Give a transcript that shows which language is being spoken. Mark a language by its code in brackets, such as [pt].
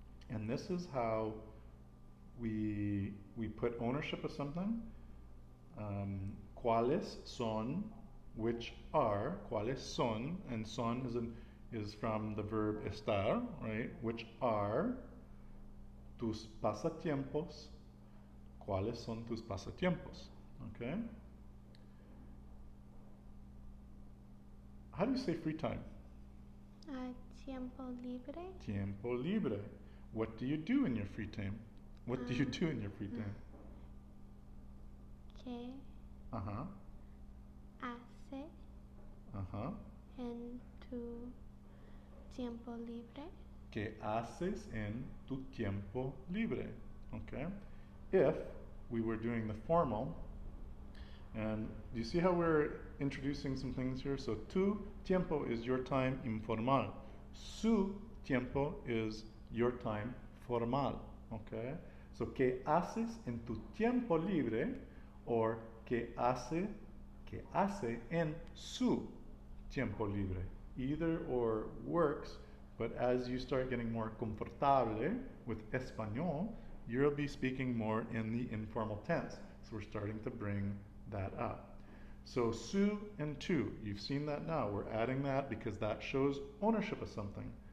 [en] And this is how we put ownership of something. [es] Cuáles son, [en] which are, cuáles son, and son is from the verb estar, right? Which are [es] tus pasatiempos. ¿Cuáles son tus pasatiempos? [en] Okay. How do you say free time? [es] Tiempo libre. Tiempo libre. [en] What do you do in your free time? What do you do in your free time? [es] Que Uh-huh. hace Uh-huh. en tu tiempo libre. ¿Qué haces en tu tiempo libre? [en] Okay. If we were doing the formal, and do you see how we're introducing some things here? So tu tiempo is your time informal. [es] Su tiempo [en] is your time formal. Okay? [es] So ¿qué haces en tu tiempo libre? Or ¿qué hace en su tiempo libre? [en] Either or works, but as you start getting more confortable with español, you'll be speaking more in the informal tense. So we're starting to bring that up. So su and tu, you've seen that now. We're adding that because that shows ownership of something.